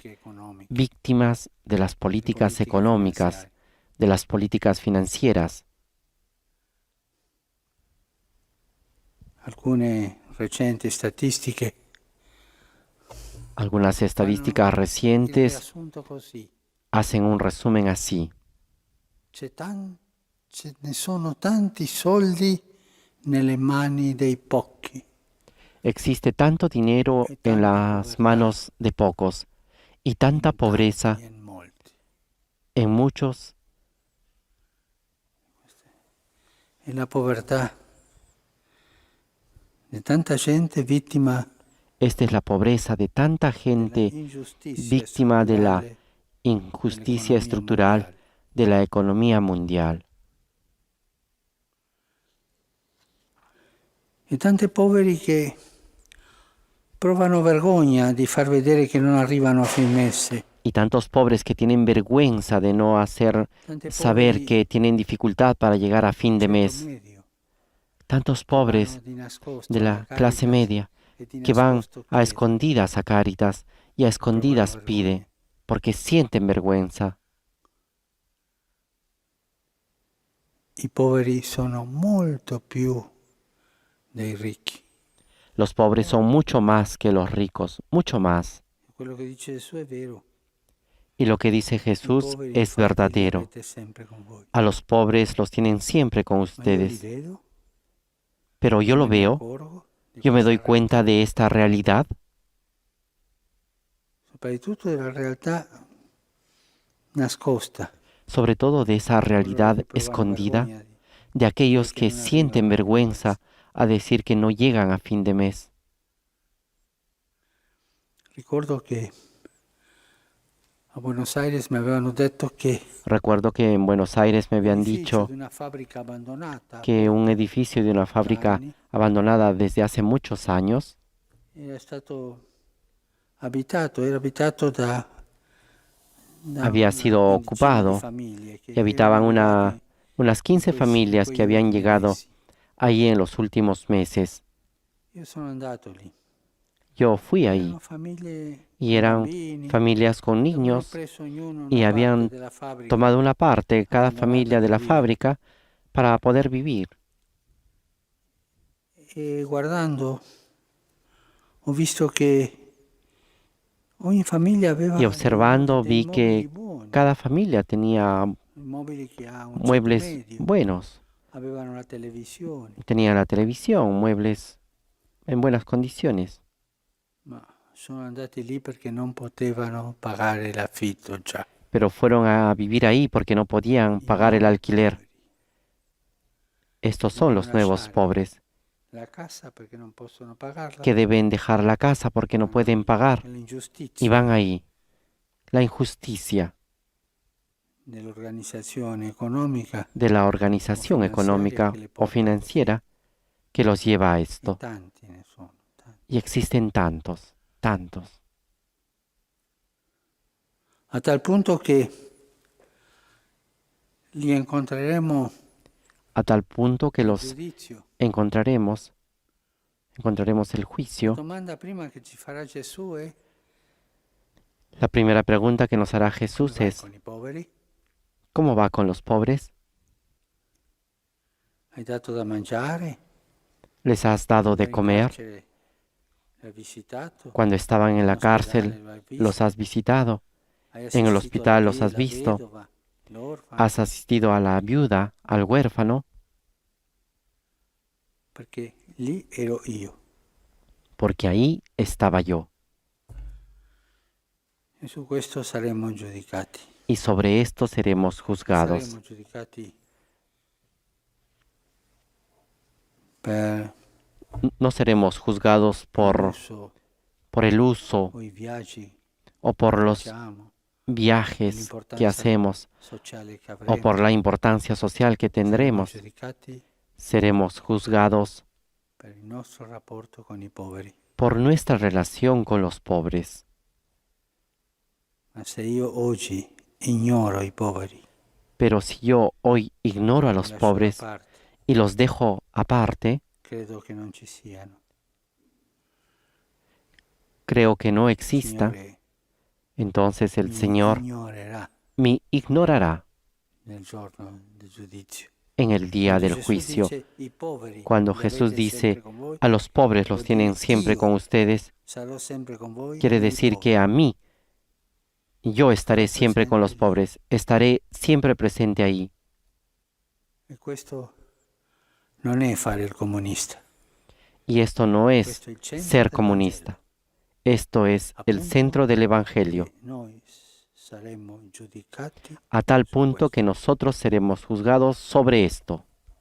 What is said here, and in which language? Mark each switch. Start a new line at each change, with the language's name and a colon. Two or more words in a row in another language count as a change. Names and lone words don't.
Italian: politiche economiche,
Spanish: víctimas de las
Italian: delle
Spanish: políticas
Italian: politiche
Spanish: económicas,
Italian: finanziarie.
Spanish: de las políticas financieras.
Italian: Alcune recenti statistiche
Spanish: Algunas
Italian: fanno
Spanish: estadísticas
Italian: il
Spanish: recientes
Italian: riassunto così.
Spanish: hacen un resumen así.
Italian: Ce ne sono tanti soldi nelle mani dei pochi
Spanish: Existe tanto dinero
Italian: e
Spanish: en
Italian: tanta
Spanish: las
Italian: povertà
Spanish: manos de pocos y tanta
Italian: in
Spanish: pobreza
Italian: tanti e in molti.
Spanish: en muchos.
Italian: E la povertà di tanta gente vittima
Spanish: Esta es la pobreza de tanta
Italian: della
Spanish: gente
Italian: ingiustizia
Spanish: víctima de la
Italian: strutturale
Spanish: injusticia
Italian: dell'economia
Spanish: estructural
Italian: mondiale.
Spanish: de la economía mundial.
Italian: E tanti poveri che provano vergogna di far vedere che non arrivano a fin mese.
Spanish: Y tantos pobres que tienen vergüenza de no hacer
Italian: Tanti
Spanish: saber
Italian: poveri
Spanish: que tienen dificultad para llegar a fin de
Italian: ceto
Spanish: mes.
Italian: medio
Spanish: Tantos
Italian: che
Spanish: pobres
Italian: vanno di nascosto
Spanish: de
Italian: alla
Spanish: la clase
Italian: Caritas
Spanish: media
Italian: e di
Spanish: que van
Italian: nascosto
Spanish: a
Italian: chiedono.
Spanish: escondidas a Cáritas y a escondidas vergüenza. pide porque sienten vergüenza.
Italian: I poveri sono molto più dei ricchi.
Spanish: Los pobres son mucho más que los ricos, mucho más.
Italian: Quello che dice Gesù è vero.
Spanish: Y lo que dice
Italian: I
Spanish: Jesús
Italian: poveri
Spanish: es
Italian: infatti li
Spanish: verdadero.
Italian: avete sempre con voi.
Spanish: A los pobres los tienen siempre con
Italian: Ma io li
Spanish: ustedes.
Italian: vedo,
Spanish: Pero yo lo
Italian: me ne
Spanish: veo,
Italian: accorgo di
Spanish: yo me
Italian: questa
Spanish: doy cuenta
Italian: realtà.
Spanish: de esta realidad,
Italian: Soprattutto della realtà nascosta,
Spanish: sobre todo de esa
Italian: coloro
Spanish: realidad
Italian: che provano
Spanish: escondida,
Italian: vergogna
Spanish: de aquellos
Italian: que
Spanish: que
Italian: no arrivano
Spanish: sienten
Italian: a fin de
Spanish: vergüenza a decir que no llegan a fin de mes.
Italian: Ricordo che a Buenos Aires mi avevano detto che
Spanish: Recuerdo que en Buenos Aires me
Italian: un
Spanish: habían
Italian: edificio
Spanish: dicho
Italian: di una fabbrica abbandonata
Spanish: que un
Italian: appunto,
Spanish: edificio de una
Italian: da
Spanish: fábrica
Italian: anni
Spanish: abandonada desde hace muchos años
Italian: era stato abitato, era abitato da
Spanish: había
Italian: una
Spanish: sido
Italian: quindicina di
Spanish: ocupado
Italian: famiglie che
Spanish: y habitaban
Italian: erano arrivate
Spanish: unas 15
Italian: in
Spanish: familias que
Italian: quegli
Spanish: habían
Italian: ultimi
Spanish: llegado
Italian: mesi.
Spanish: ahí en los últimos meses.
Italian: Io sono andato lì.
Spanish: Yo fui ahí
Italian: Erano famiglie
Spanish: y
Italian: con
Spanish: eran
Italian: bambini
Spanish: familias con
Italian: e avevano
Spanish: niños
Italian: preso ognuno
Spanish: y
Italian: una parte
Spanish: habían
Italian: della fabbrica,
Spanish: tomado una parte, cada
Italian: abbandonata
Spanish: familia de la
Italian: per vivere.
Spanish: fábrica, para poder vivir.
Italian: E guardando ho visto che ogni famiglia
Spanish: Y
Italian: aveva
Spanish: observando
Italian: dei
Spanish: vi
Italian: mobili
Spanish: que
Italian: buoni,
Spanish: cada familia tenía
Italian: mobili che a un ceto
Spanish: muebles
Italian: medio,
Spanish: buenos.
Italian: avevano la televisione,
Spanish: Tenía la televisión, muebles en buenas condiciones.
Italian: ma sono andati lì perché non potevano pagare l'affitto già.
Spanish: Pero fueron a vivir ahí porque no podían
Italian: I
Spanish: pagar el
Italian: nuovi
Spanish: alquiler.
Italian: poveri
Spanish: Estos son
Italian: devono
Spanish: los nuevos
Italian: lasciare
Spanish: pobres
Italian: la casa perché non possono pagarla
Spanish: que deben dejar la casa porque no
Italian: vanno
Spanish: pueden
Italian: lì. È
Spanish: pagar y
Italian: l'ingiustizia
Spanish: van ahí. La injusticia
Italian: dell'organizzazione economica
Spanish: de la
Italian: o
Spanish: organización
Italian: finanziaria
Spanish: económica
Italian: che le
Spanish: o
Italian: porta così.
Spanish: financiera que los lleva a
Italian: E
Spanish: esto.
Italian: tanti ne sono, tanti.
Spanish: Y existen tantos, tantos,
Italian: A tal punto che li incontreremo
Spanish: a tal punto que
Italian: al
Spanish: los
Italian: giudizio.
Spanish: encontraremos el
Italian: La
Spanish: juicio.
Italian: domanda prima che ci farà Gesù è:
Spanish: La primera pregunta que nos hará
Italian: come
Spanish: Jesús
Italian: vai
Spanish: es,
Italian: con i poveri?
Spanish: ¿cómo va con los pobres?
Italian: Hai dato da mangiare?
Spanish: ¿Les has dado de
Italian: Eri in
Spanish: comer?
Italian: carcere, l'hai visitato?
Spanish: Cuando estaban en
Italian: In
Spanish: la
Italian: ospedale
Spanish: cárcel,
Italian: lo hai
Spanish: los
Italian: visto?
Spanish: has visitado.
Italian: Hai
Spanish: En el
Italian: assistito
Spanish: hospital los has
Italian: la
Spanish: visto.
Italian: vedova, l'orfano?
Spanish: Has asistido a la viuda, al huérfano,
Italian: Perché lì ero io.
Spanish: porque ahí estaba yo.
Italian: E su questo saremo giudicati.
Spanish: Y sobre esto seremos juzgados.
Italian: Saremo giudicati per
Spanish: No seremos juzgados
Italian: l'uso
Spanish: por el uso
Italian: o i viaggi
Spanish: o por
Italian: che
Spanish: los
Italian: facciamo,
Spanish: viajes que
Italian: l'importanza
Spanish: hacemos
Italian: sociale che
Spanish: o
Italian: avremo.
Spanish: por la importancia social que
Italian: Saremo
Spanish: tendremos.
Italian: giudicati
Spanish: Seremos juzgados
Italian: per il nostro rapporto con i poveri.
Spanish: por nuestra relación con los pobres.
Italian: Ma se io oggi ignoro i poveri,
Spanish: Pero si yo hoy ignoro a
Italian: li
Spanish: los
Italian: lascio da
Spanish: pobres
Italian: parte,
Spanish: y los dejo aparte,
Italian: credo che non ci siano.
Spanish: creo que no
Italian: Il
Spanish: exista,
Italian: Signore
Spanish: entonces el
Italian: mi
Spanish: Señor
Italian: ignorerà
Spanish: me ignorará
Italian: nel giorno del giudizio.
Spanish: en el día
Italian: Quando
Spanish: del
Italian: Gesù
Spanish: juicio.
Italian: dice, "I poveri
Spanish: Cuando
Italian: li
Spanish: Jesús
Italian: avete
Spanish: dice,
Italian: sempre con voi",
Spanish: a los pobres
Italian: vuol
Spanish: los tienen
Italian: dire,
Spanish: siempre
Italian: io
Spanish: con ustedes,
Italian: sarò sempre con voi
Spanish: quiere
Italian: nei
Spanish: decir
Italian: poveri.
Spanish: que a mí, yo estaré
Italian: Sarò
Spanish: siempre con los
Italian: presente lì.
Spanish: pobres, estaré siempre presente ahí.
Italian: E questo non è fare il comunista.
Spanish: Y esto no es
Italian: Questo è il centro
Spanish: ser
Italian: del
Spanish: comunista. Esto es el
Italian: Appunto
Spanish: centro del Evangelio,
Italian: che noi saremo giudicati
Spanish: a tal
Italian: su
Spanish: punto
Italian: questo.
Spanish: que nosotros seremos juzgados sobre esto.